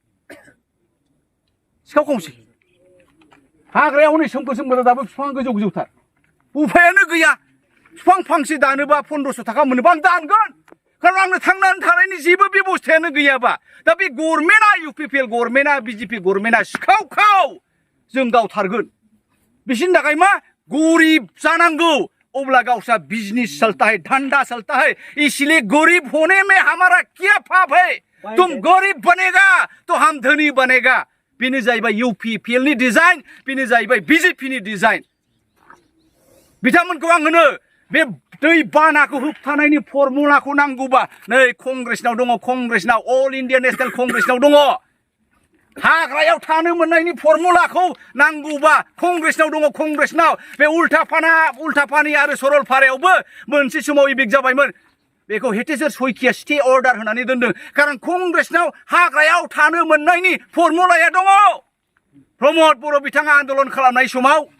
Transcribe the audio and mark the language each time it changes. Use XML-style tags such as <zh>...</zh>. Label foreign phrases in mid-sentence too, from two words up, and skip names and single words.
<brx>सिखाव खंसै हाग्रायाव हनै सोमखोर दाबो बिफां गोजौथार उफायानो गैया बिफां फांसे दानोबा 1500 थाखा मोनोबा आं दानगोन खारन आंनो थांनानै थानायनि जेबो बेबस्थायानो गैयाबा दा बे गभर्नमेन्टआ इउपिपिएल गभर्नमेन्टआ बिजेपि गभर्नमेन्टआ सिखाव जों गावथारगोन बिसिनि थाखाय मा गरिब जानांगौ अब्ला गावसा</brx> <hi>बिजनेस चलता है धंधा चलता है इसलिए गरीब होने में हमारा क्या पाप है तुम गरीब बनेगा तो हम धनी बनेगा</hi> <brx>बेनो जाहैबाय इउपिपिएल नि डिजाइन बेनो जाहैबाय बिजेपि नि डिजाइन बिथांमोनखौ आं होनो बे दै बानाखौ होबथानायनि फर्मुलाखौ नांगौबा नै कंग्रेसनाव दङ कंग्रेसनाव अल इन्डिया नेशनेल कंग्रेसनाव दङ हाग्रायाव थानो मोननायनि फर्मुलाखौ नांगौबा कंग्रेसनाव दङ कंग्रेसनाव बे उल्टापानि आरो सरलपारायावबो मोनसे समाव इबिक जाबायमोन बेखौ हेटेसर सयकिया</brx> <en>stay order</en> <brx>होनानै दोनदों खारन कंग्रेसनाव हाग्रायाव थानो मोननायनि फर्मुलाया दङ प्रमद बर' बिथाङा आन्दोलन खालामनाय समाव</brx>